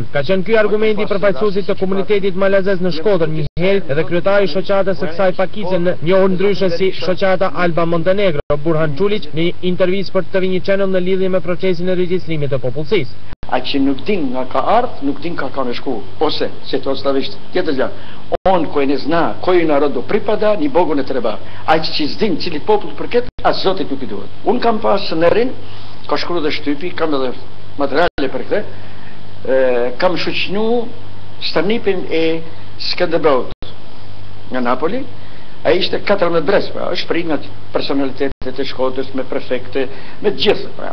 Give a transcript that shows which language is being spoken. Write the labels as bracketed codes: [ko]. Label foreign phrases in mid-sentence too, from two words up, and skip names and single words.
[sq] Ka qenë ky argumenti i përfaqësuesit të komunitetit malazez në Shkodër një herë, edhe kryetari i shoqatës së kësaj pakice në njohur ndryshe si shoqata Alba Montenegro, Burhan Çulić, në një intervistë për TV1 Channel në lidhje me procesin e regjistrimit të popullsisë. Ai që nuk din nga ka ardhë, nuk din ka në shku. Ose, se to slavisht, tjetër gjë. [sr] On koji ne zna koji narodu pripada, ni Bogu ne treba. [sq] Ai që s'din cilit popull përket, as Zotit nuk i duhet. Unë kam pas në Rin, ka shkruar dhe shtypi, kam edhe materiale për këtë. Kam shoqënu stërnipin e Skënderbeut nga Napoli. Ai ishte 14 brez, pra, është prit nga personalitetet e Shkodrës me prefekte, me gjithë, pra.